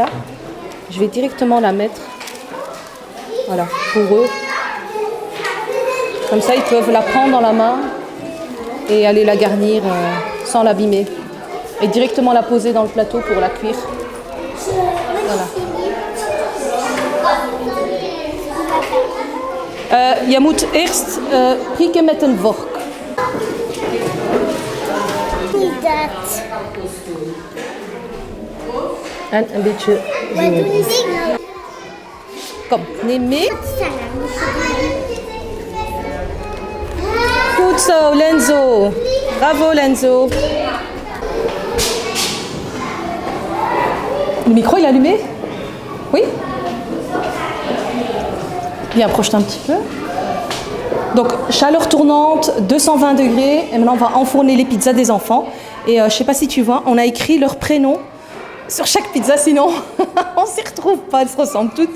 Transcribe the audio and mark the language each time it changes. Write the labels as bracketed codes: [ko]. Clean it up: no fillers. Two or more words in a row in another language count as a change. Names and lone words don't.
[fr] Je vais directement la mettre, voilà, pour eux. Comme ça, ils peuvent la prendre dans la main et aller la garnir sans l'abîmer. Et directement la poser dans le plateau pour la cuire. Voilà. [nl] Je moet eerst prikken met een vork. Dat. En een beetje Wat zo. doen die? Kom, neem mee. Goed zo, Lenzo. [fr] Bravo, Lenzo. Le micro, il est allumé? Oui? Bien, approche un petit peu. Donc, chaleur tournante, 220 degrés. Et maintenant, on va enfourner les pizzas des enfants. Et je ne sais pas si tu vois, on a écrit leur prénom sur chaque pizza, sinon on ne s'y retrouve pas, elles se ressemblent toutes.